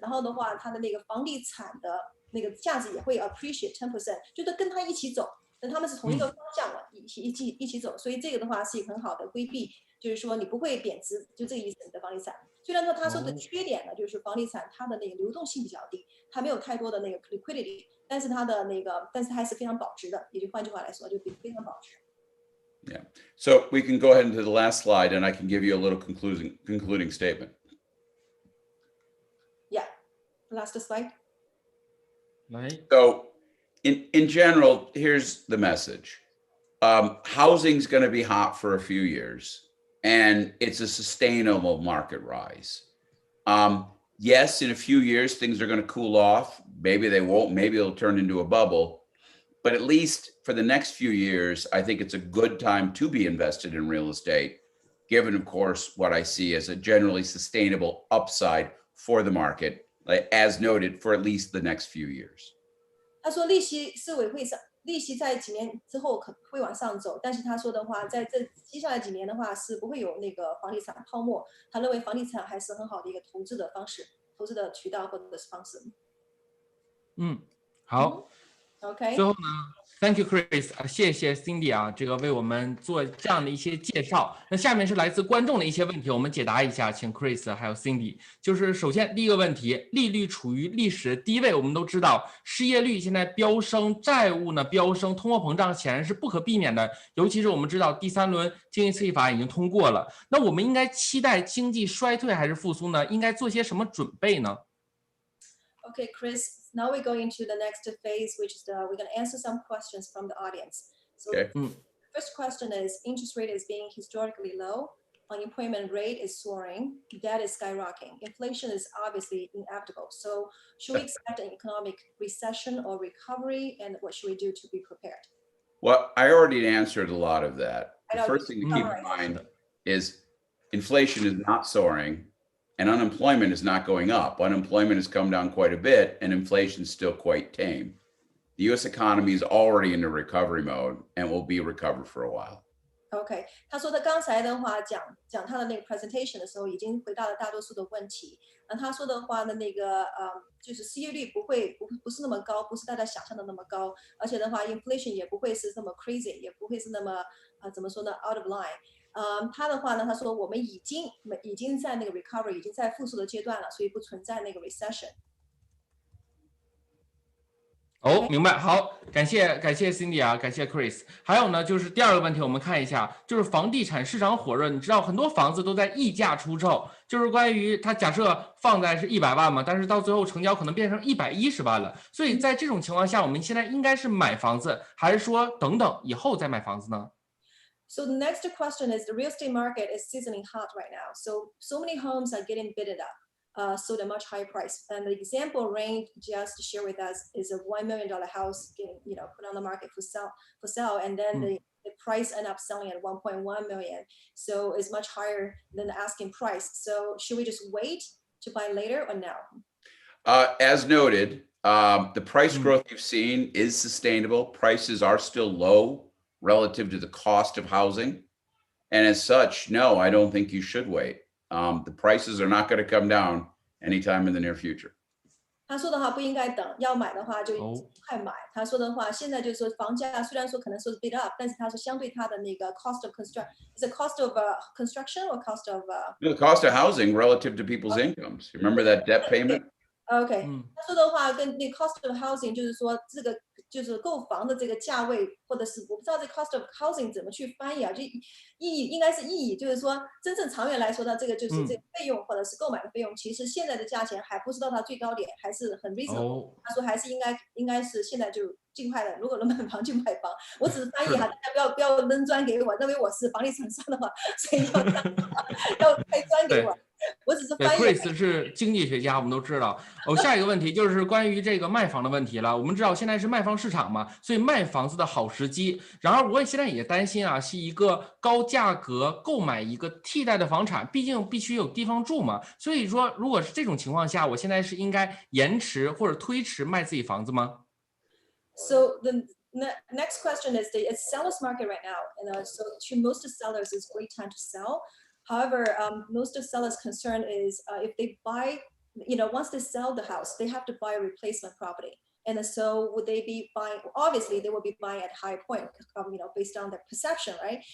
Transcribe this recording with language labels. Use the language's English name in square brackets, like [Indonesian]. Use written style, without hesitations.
[Chinese] 然后的话，他的那个房地产的那个价值也会 appreciate 10%， 就是跟他一起走，那他们是同一个方向嘛，一起走。所以这个的话是一个很好的规避，就是说你不会贬值，就这个意思。你的房地产虽然说他说的缺点呢，就是房地产它的那个流动性比较低，它没有太多的那个 liquidity， 但是它还是非常保值的。也就换句话来说，就非常保值。 [English] Yeah. So we can go ahead into the last slide, and I can give you a little concluding statement. Yeah. Last slide. So in general, here's the message. Housing's going to be hot for a few years, and it's a sustainable market rise. Yes, in a few years, things are going to cool off. Maybe they won't. Maybe it'll turn into a bubble. But at least for the next few years, I think it's a good time to be invested in real estate, given, of course, what I see as a generally sustainable upside for the market, as noted, for at least the next few years. [Chinese] 他说利息在几年之后可会往上走，但是他说的话，在这接下来几年的话是不会有那个房地产泡沫。他认为房地产还是很好的一个投资的方式、投资的渠道或者是方式。好。 [English] OK。 [Chinese] 最后呢 ， [English] Thank you [Chinese] Chris， 谢谢 Cindy 啊，这个为我们做这样的一些介绍。那下面是来自观众的一些问题，我们解答一下，请 Chris 还有 Cindy。就是首先第一个问题，利率处于历史低位，我们都知道失业率现在飙升，债务呢飙升，通货膨胀显然是不可避免的。尤其是我们知道第3轮经济刺激法已经通过了，那我们应该期待经济衰退还是复苏呢？应该做些什么准备呢？ [English] Okay, Chris, now we go into the next phase, which is we're going to answer some questions from the audience. So Okay. First question is, interest rate is being historically low, unemployment rate is soaring, debt is skyrocketing, inflation is obviously inevitable. So should we expect an economic recession or recovery, and what should we do to be prepared? Well, I already answered a lot of that. The first thing to keep Alright. in mind is inflation is not soaring and unemployment is not going up. Unemployment has come down quite a bit and inflation is still quite tame. The U.S. economy is already in a recovery mode and will be recovered for a while. [Chinese] OK， 他说他刚才的话讲他的那个 presentation 的时候，已经回答了大多数的问题。他说的话的那个就是失业率不是那么高，不是大家想象的那么高，而且的话 inflation 也不会是那么 crazy， 也不会是那么怎么说呢 [English] out of line。 [Chinese] 他的话呢，他说我们已经在那个 recovery， 已经在复苏的阶段了，所以不存在那个 recession。明白。好，感谢 Cindy 啊，感谢 Chris。还有呢，就是第二个问题，我们看一下，就是房地产市场火热，你知道很多房子都在溢价出售，就是关于它假设放在是100万嘛，但是到最后成交可能变成110万了。所以在这种情况下，我们现在应该是买房子，还是说等等以后再买房子呢？ [English] So the next question is, the real estate market is sizzling hot right now. So many homes are getting bidded up, sold at a much higher price. And the example range just to share with us is a $1 million house getting, put on the market for sale, and then the price end up selling at 1.1 million. So it's much higher than the asking price. So should we just wait to buy later or now? As noted, the price growth you've seen is sustainable. Prices are still low relative to the cost of housing. And as such, no, I don't think you should wait. The prices are not going to come down anytime in the near future. [Chinese] 他说的话不应该等，要买的话就快买。他说的话，现在就是说房价虽然说可能说是 [English] bid up， [Chinese] 但是他说相对它的那个 [English] cost of construction， is it cost of [Chinese] construction or cost of [English] the cost of housing relative to people's incomes. Remember that debt payment? [Chinese] OK， 他说的话跟那 [English] cost of housing [Chinese] 就是说这个就是购房的这个价位，或者是我不知道这 cost of housing 怎么去翻译啊？就意义应该是意义，就是说真正长远来说呢，这个就是这个费用或者是购买的费用，其实现在的价钱还不是到它最高点，还是很 reasonable。他说还是应该是现在就尽快的，如果能买房就买房。我只是翻译哈，大家不要扔砖给我，认为我是房地产商的话，所以要开砖给我。我只是翻译。 Chris 是经济学家，我们都知道。下一个问题就是关于这个卖房的问题了。我们知道现在是卖方市场嘛，所以卖房子的好时机。然而，我现在也担心啊，是一个高价格购买一个替代的房产，毕竟必须有地方住嘛。所以说，如果是这种情况下，我现在是应该延迟或者推迟卖自己房子吗 [English] ？So the next question is it's seller's market right now, and so to most sellers, it's a great time to sell. However, most of sellers' concern is if they buy, once they sell the house, they have to buy a replacement property. And so would they be buying, obviously they will be buying at a high point, based on their perception, right?